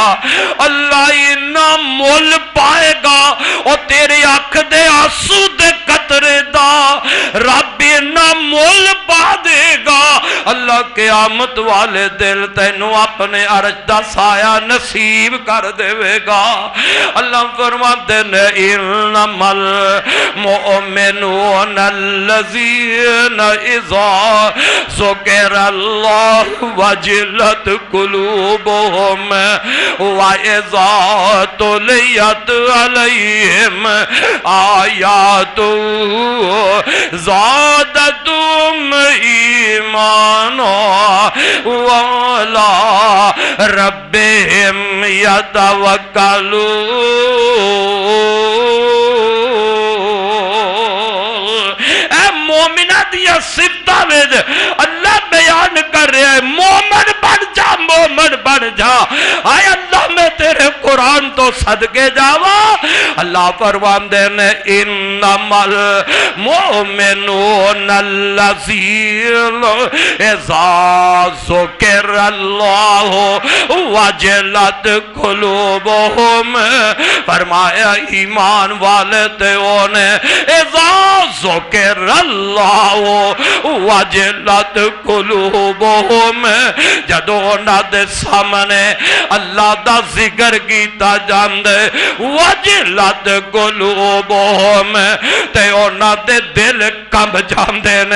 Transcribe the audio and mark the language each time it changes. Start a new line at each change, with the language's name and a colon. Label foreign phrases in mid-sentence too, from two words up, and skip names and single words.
Punjabi: اللہ اِنا مُل پائے گا اور تیرے اکھ دے آنسو دے قطرے دا رب اِنا مُل پا دے گا. اللہ قیامت والے دل تینوں اپنے عرش دا سایہ نصیب کر دیوے گا. اللہ فرماتے نے
Arabic: إنما المؤمنون الذين إذا ذكر الله وجلت قلوبهم وإذا تليت عليهم آياته زادتهم إيمانا وعلى ربهم يتوكلون.
Punjabi: مومناں دیاں صفتاں وچ اللہ بیان کر رہا ہے مومن بن جا، مومن بن جا. آئے اللہ میں تیرے قرآن تو صدقے جاواں. اللہ فرماندے نے
Arabic: إنما المؤمنون الذين إذا ذكر الله وجلت قلوبهم.
Punjabi: فرمایا ایمان والے تے اونے
Arabic: إذا ذكر الله وجلت قلوبهم,
Punjabi: جدوں انہاں دے سامنے اللہ دا ذکر کیتا جاندا
Arabic: وجلت قلوبهم
Punjabi: تے انہاں دے دل کمب جاندے نے.